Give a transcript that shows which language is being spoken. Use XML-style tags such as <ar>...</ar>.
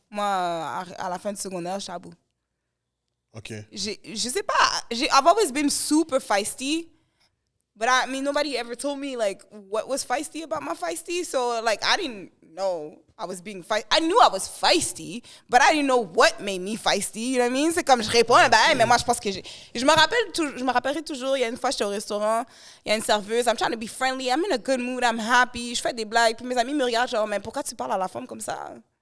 <fr>Moi, à la fin du secondaire, j'étais à bout. Ok. Je sais pas.</fr> <en>I've always been super feisty. But I mean, nobody ever told me, like, what was feisty about my feisty. So, like, I didn't know I was being feisty. I knew I was feisty, but I didn't know what made me feisty. You know what I mean?</en> <fr>C'est comme, je réponds, mais moi, je pense que je me rappellerai toujours, il y a une fois, j'étais au restaurant, il y a une serveuse,</fr> <en>I'm trying to be friendly, I'm in a good mood, I'm happy,</en> <fr>je fais des blagues, puis mes amis me regardent, genre, mais pourquoi tu parles à la femme comme ça?</fr>